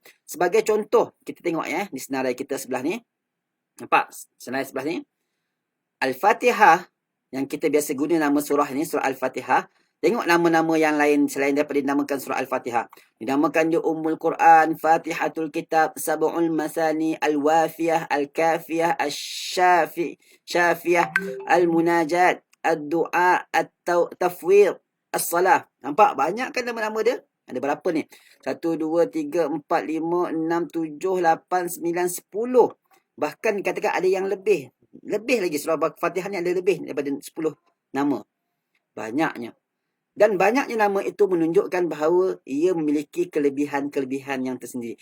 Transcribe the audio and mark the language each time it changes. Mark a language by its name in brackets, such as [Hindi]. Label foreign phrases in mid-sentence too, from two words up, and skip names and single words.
[Malay] Sebagai contoh, kita tengok di senarai kita sebelah ni. Nampak senarai sebelah ni? Al-Fatihah, yang kita biasa guna nama surah ni, surah Al-Fatihah. Tengok nama-nama yang lain selain daripada dinamakan surah Al-Fatihah. Dinamakan dia Ummul Quran, Fatihatul Kitab, Sab'ul Masani, Al-Wafiyah, Al-Kafiyah, Al-Syafiyah, Al-Munajat, Ad-Du'a, At-Tafwid, As-Salah. Nampak? Banyak kan nama-nama dia? Ada berapa ni? 1, 2, 3, 4, 5, 6, 7, 8, 9, 10. Bahkan dikatakan ada yang lebih. Lebih lagi, surah Fatihah ni ada lebih daripada 10 nama. Banyaknya. Dan banyaknya nama itu menunjukkan bahawa ia memiliki kelebihan-kelebihan yang tersendiri.